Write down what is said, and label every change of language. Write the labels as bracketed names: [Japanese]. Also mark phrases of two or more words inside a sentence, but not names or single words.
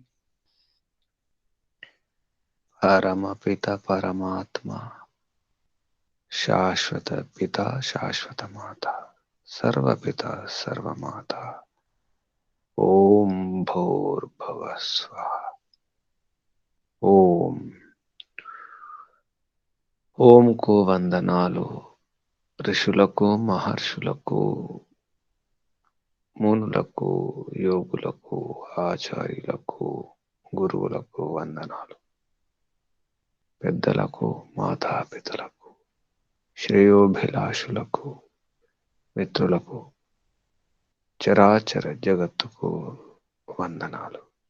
[Sanskrit] परमपिता परमात्मा, शाश्वत पिता शाश्वत माता, सर्वपिता सर्वमाता। ओम भूर्भुवः स्वः। [Telugu] ఓం ఓంకు వందనాలు ఋషులకు మహర్షులకు మునులకు యోగులకు ఆచార్యులకు గురువులకు వందనాలు, పెద్దలకు మాతాపితలకు శ్రేయోభిలాషులకు మిత్రులకు చరాచర జగత్తుకు వందనాలు.